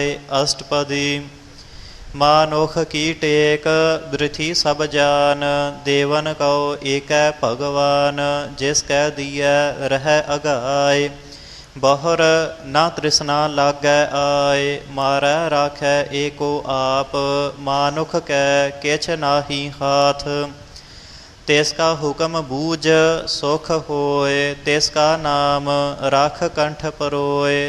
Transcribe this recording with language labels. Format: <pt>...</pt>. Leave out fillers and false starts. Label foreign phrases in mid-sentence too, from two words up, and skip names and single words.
<bra>अष्टपदी। मानुख की टेक बृथि सब जान, देवन कहो एकै भगवान। जिस कै दिया रह अगाय, ਬਹੁਰ ਨਾ ਤ੍ਰਿਸ਼ਨਾ ਲਾਗੈ ਆਏ, ਮਾਰੈ ਰਾਖੈ ਏਕੋ ਆਪ, ਮਾਨੁਖ ਕੈ ਕਿਛ ਨਾਹੀ ਹਾਥ। ਤਿਸ ਕਾ ਹੁਕਮ ਬੂਝ ਸੁਖ ਹੋਏ, ਤਿਸ ਕਾ ਨਾਮ ਰਖ ਕੰਠ ਪਰੋਏ।</bra>